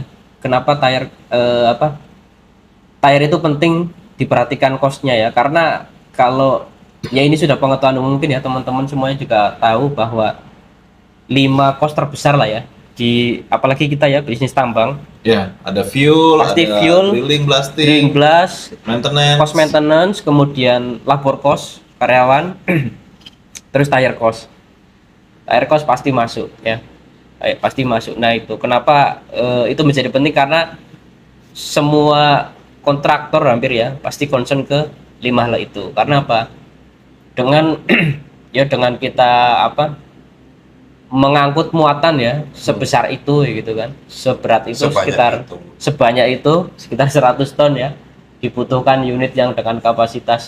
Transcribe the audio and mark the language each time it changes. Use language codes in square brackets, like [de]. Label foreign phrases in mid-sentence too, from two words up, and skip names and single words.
[id] Kenapa tire tire itu penting diperhatikan kosnya ya? Karena kalau ya ini sudah pengetahuan umum, mungkin ya teman-teman semuanya juga tahu bahwa 5 kos terbesar lah ya di, apalagi kita ya bisnis tambang. Ya, ada fuel, Pasti ada fuel, [en] drilling, blasting, Drilling blast, maintenance. cost maintenance, [id] kemudian [en] labor cost [id] karyawan, terus [en] tire cost. Tire cost [id] pasti masuk ya, pasti masuk. Nah itu kenapa itu menjadi penting, karena semua kontraktor hampir ya pasti concern ke 5 hal itu. Karena apa? Dengan ya dengan kita mengangkut muatan ya sebesar itu gitu kan, seberat itu, sebanyak itu sekitar 100 ton ya, dibutuhkan unit yang dengan kapasitas